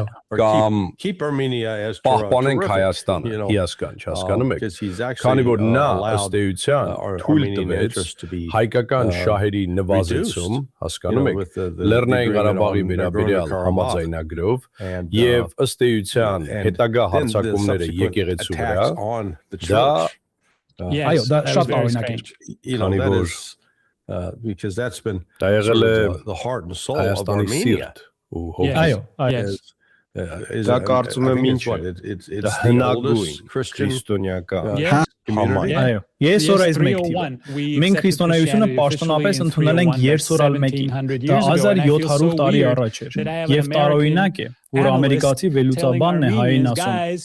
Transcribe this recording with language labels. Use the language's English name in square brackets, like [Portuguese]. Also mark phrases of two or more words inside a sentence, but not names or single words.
[Armenian] կամ պահպանենք Հայաստանը, հիասքանչ, հասկանում եք, քանի որ նա ըստ էության թույլ տվեց հայկական շահերի նվազեցում, հասկանում եք, Լեռնային Ղարաբաղի վերաբերյալ համաձայնագրով եւ ըստ էության հետագա հարձակումները եկեղեցու վրա, դա այո, դա շատ տարօրինակ է։ Քանի որ [English] because that's been [Armenian] Դա եղել է [English] the heart and soul of [Armenian] Հայաստանի [English] Armenia. [Armenian] սիրտ ու հոգի։ Այո, Դա կարծում եմ ինչ է։ [English] It's [Armenian] Դա [English] the [Armenian] հնագույն [English] oldest Christian [Armenian] քրիստոնեական [English] community. [Armenian] այո։ Ես օրայից մեկ թիվ։ Մենք քրիստոնեությունը պաշտոնապես ընդունել ենք Երսորալ 1-ին։ Դա 1700 տարի առաջ էր։ Եվ տարօրինակ է, որ ամերիկացի վերլուծաբանն է հային ասում.